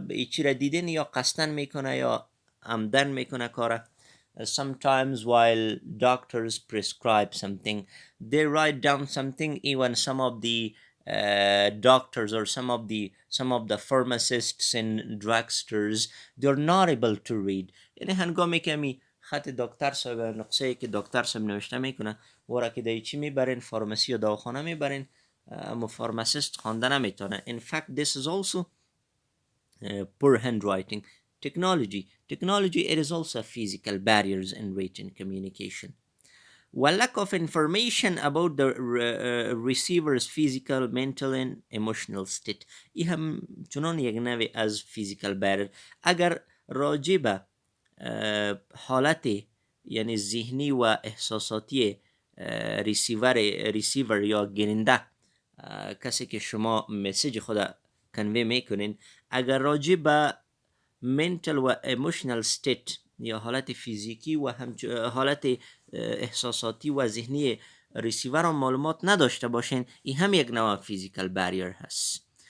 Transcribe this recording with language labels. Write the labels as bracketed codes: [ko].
[fa] چی را دیدین یا قصدن میکنه یا عمدن میکنه کاره. [en] Sometimes while doctors prescribe something, they write down something. Even some of the doctors or some of the pharmacists in drugstores, they're not able to read. [fa] یعنی هنگامی که خط دکتر صاحب نقصه که دکتر صاحب نوشته میکنه ورا که دی چی میبرین، فارماسی یا دواخانه میبرین، اما فارماسیست خوانده نمیتونه. [en] In fact, this is also poor handwriting. Technology, it is also physical barriers in written communication. While lack of information about the receiver's physical, mental and emotional state. [fa] ای هم چنان یک نوع از physical barrier. اگر راجع به حالت یعنی ذهنی و احساساتی ریسیور یا گیرنده، کسی که شما مسیج خود کنوی میکنین، اگر راجع به mental و emotional state یا حالت فیزیکی و حالت احساساتی و ذهنی ریسیور هم معلومات نداشته باشین، این هم یک نوع فیزیکال باریر هست.